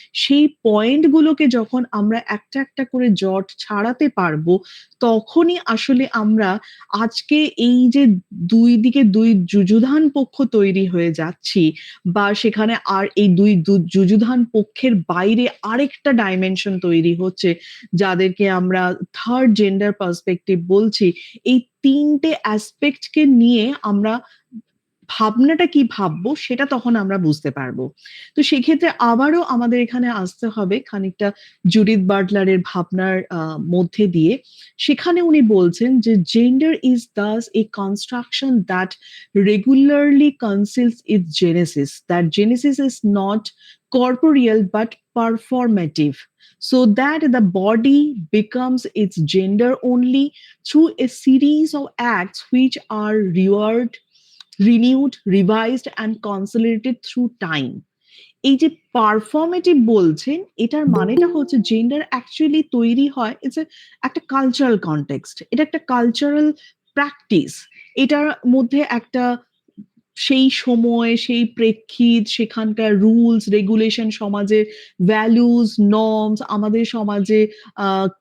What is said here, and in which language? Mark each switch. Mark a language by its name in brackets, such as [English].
[Bangla] সেই পয়েন্ট গুলোকে যখন আমরা একটা, একটা করে জট ছাড়াতে পারবো, তখনই আসলে আমরা আজকে এই যে ২ দিকে ২ যুযুধান পক্ষ তৈরি হয়ে যাচ্ছি বা সেখানে আর এই ২ যুযুধান পক্ষের বাইরে আরেকটা ডাইমেনশন তৈরি হচ্ছে, যাদেরকে আমরা থার্ড জেন্ডার পার্সপেক্টিভ বলছি। এই ৩ টে অ্যাসপেক্ট কে নিয়ে আমরা ভাবনাটা কি ভাববো সেটা তখন আমরা বুঝতে পারবো। তো সেক্ষেত্রে আবারও আমাদের এখানে আসতে হবে খানিকটা জুডিথ বাটলারের ভাবনার মধ্যে দিয়ে। সেখানে উনি বলছেন যে, [English] "Gender is thus a construction that regularly conceals its genesis. That genesis is not corporeal but performative, so that the body becomes its gender only through a series of acts which are reared, renewed, revised and consolidated through time." [Bangla] এই যে পারফর্মেটিভ বলছেন, এটার মানেটা হচ্ছে gender actually তৈরি হয়, একটা cultural context. এটা একটা কালচারাল প্র্যাকটিস। এটার মধ্যে একটা সেই সময়, সেই প্রেক্ষিত, সেখানকার রুলস, রেগুলেশন, সমাজের ভ্যালুস, নর্মস, আমাদের সমাজে আ